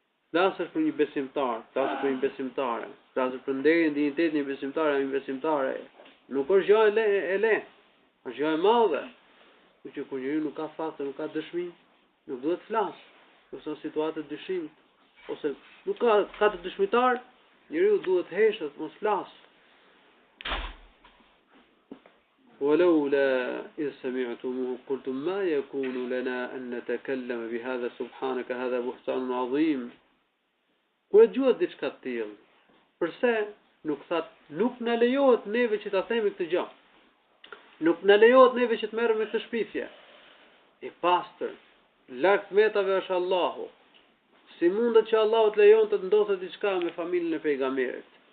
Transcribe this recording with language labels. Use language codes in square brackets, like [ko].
[sq] Flasësh për një besimtar, flasësh për një besimtare, flasësh për nderin, dinjitetin e një besimtare, një besimtare. Nuk është gjë e lehtë, është gjë e madhe. Që kur njeriu nuk ka fakte, nuk ka dëshmi, nuk duhet të flasë. Ose në situatë të dëshimit, ose nuk ka të dëshmitar, njeriu duhet të heshet, mos flasë. [ar] ولولا إذ سمعتموه قلتم ما يكون لنا أن نتكلم بهذا سبحانك هذا بهتان عظيم. [sq] Kur e dëgjuat diçka të tillë, përse nuk thatë, nuk na lejohet neve që ta themi këtë gjë. Nuk na lejohet neve që të merrem me këtë shpifje. I pastër, lart metave është Allahu. Si mundet që Allahu të lejon të ndodhte diçka me familjen e pejgamberit?